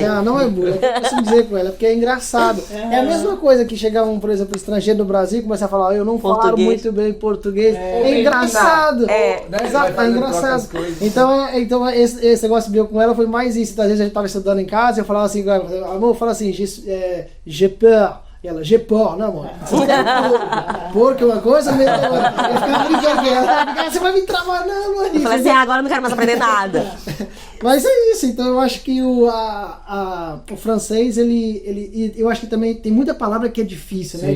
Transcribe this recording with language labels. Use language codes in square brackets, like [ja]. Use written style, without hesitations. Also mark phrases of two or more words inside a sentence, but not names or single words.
[pt] Não é bullying, eu costumo dizer com ela, porque é engraçado. É a mesma coisa que chegar por exemplo, estrangeiro no Brasil e começar a falar, eu não falo muito bem português. É engraçado. Exato, é engraçado. Então esse negócio meu com ela foi mais isso. Às vezes a gente tava estudando em casa e eu falava assim, amor, fala assim, [fr] j'ai peur. [pt] E ela, [fr] j'ai peur, [pt] não, amor? Porque uma coisa mesmo. Eu ficava brincando com ela. Você vai me travar, não é isso. Eu falei assim, agora eu não quero mais aprender nada. Mas é isso, então eu acho que o francês, eu acho que também tem muita palavra que é difícil, né?